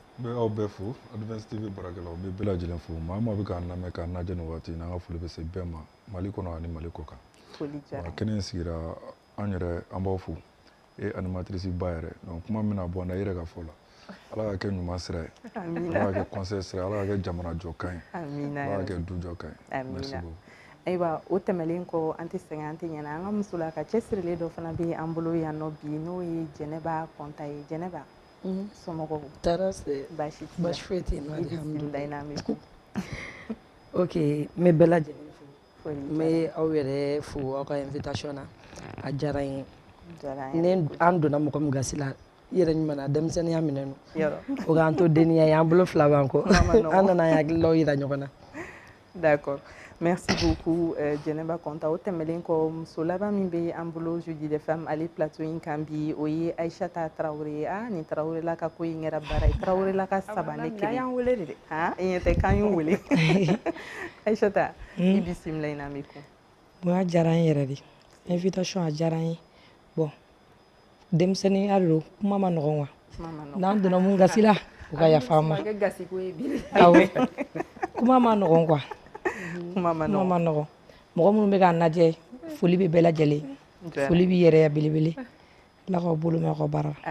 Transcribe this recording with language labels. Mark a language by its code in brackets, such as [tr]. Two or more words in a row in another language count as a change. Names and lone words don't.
[bm] n bɛ aw bɛɛ fo Advance TV baarakɛlaw n bɛ bɛɛ lajɛlen fo maa o maa bɛ k'an lamɛn k'an lajɛ nin waati in na an ka foli bɛ se bɛɛ ma Mali kɔnɔ ani Mali kɔ kan foli diyara kɛnɛ in sigira an yɛrɛ an b'aw fo e animatrice ba yɛrɛ donc kuma min bɛna bɔ n da i yɛrɛ ka fɔ la ala ka kɛ ɲuman sira ye ala ka kɛ conseil sira ye ala ka kɛ jamana jɔkan ye ala ka kɛ du jɔkan ye [fr] merci beaucoup [bm] ayiwa o tɛmɛlen kɔ an tɛ sɛgɛn an tɛ ɲinɛ an ka musolaka cɛsirilen dɔ fana bɛ an bolo yan nɔ bi n'o ye Jɛnɛba Kɔnta ye Jɛnɛba somɔgɔw tara se baasi foyi tɛ yen nɔ alhamdulilayi n'an bɛ kun ok n bɛ bɛɛ lajɛlen fo n bɛ aw yɛrɛ fo aw ka invitation na a diyara n ye ni an donna mɔgɔ min gasi la i yɛrɛ ɲuman denmisɛnninya minɛ o k'an to denniya ye an bolo fila b'an kɔ an nana an hakililaw yira ɲɔgɔn na [fr] d'accord merci beaucoup [bm] Jɛnɛba Kɔnta o tɛmɛlen kɔ muso laban min bɛ an bolo Jeudi des femmes ale plateau in kan bi o ye Aïssata Tarawele ye nin Tarawele ka ko in kɛra baara ye Tarawele ka saba ne kelen y'an wele de dɛ i ɲɛ tɛ k'an y'u wele Aïssata i bisimila i n'an bɛ kun bon a diyara n yɛrɛ de invitation a diyara n ye bon denmisɛnninya de don kuma ma nɔgɔn wa n'an donna mun gasi la u ka yafa ma awɔ kuma ma nɔgɔn quoi kuma ma nɔgɔn mɔgɔ minnu bɛ k'an lajɛ foli bɛ bɛɛ lajɛlen foli b'i yɛrɛ ya belebele Ala k'aw bolo mɛn aw ka baara la